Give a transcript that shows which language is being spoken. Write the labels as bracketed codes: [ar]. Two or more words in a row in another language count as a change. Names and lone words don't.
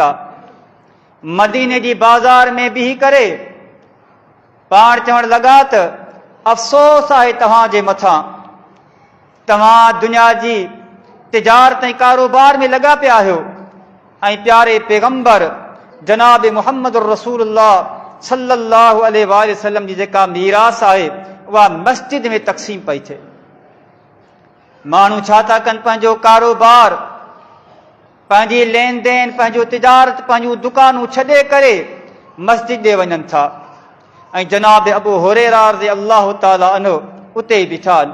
[sd] मदीने जी बाज़ार में बीही करे पाण चवण लॻा त अफ़सोस आहे तव्हांजे मथां, तव्हां दुनिया जी तिजारत ऐं कारोबार में लॻा पिया आहियो ऐं प्यारे पैगंबर जनाब मुहम्मद [ar] رسول الله صلى الله عليه وسلم [sd] जी जेका मीरास आहे उहा मस्जिद में तक़सीम पई थिए। माण्हू छा था कनि, पंहिंजो कारोबार, पंहिंजी लेन देन, पंहिंजो तिजारत, पंहिंजूं दुकानूं छॾे करे मस्जिद ॾे वञनि था ऐं जनाब अबू हुरैरा [ar] رضي الله تعالى عنه [sd] उते ई बीठा आहिनि।